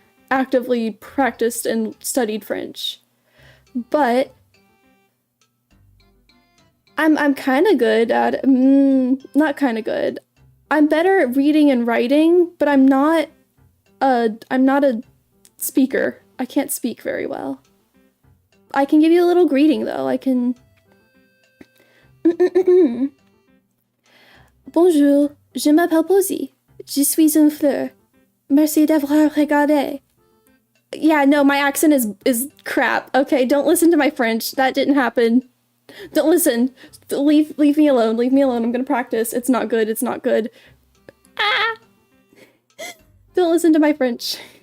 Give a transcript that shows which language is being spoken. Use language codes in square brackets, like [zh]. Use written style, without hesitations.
[en] actively practiced and studied French. But I'm kind of good at not kind of good. I'm better at reading and writing, but I'm not a speaker. I can't speak very well. I can give you a little greeting though. I can [fr] Bonjour, je m'appelle Posey. Je suis une fleur. Merci d'avoir regardé. [en] Yeah, no, my accent is crap. Okay, don't listen to my French. That didn't happen. Don't listen. Leave me alone. Leave me alone. I'm gonna practice. It's not good. It's not good. Ah! Don't listen to my French.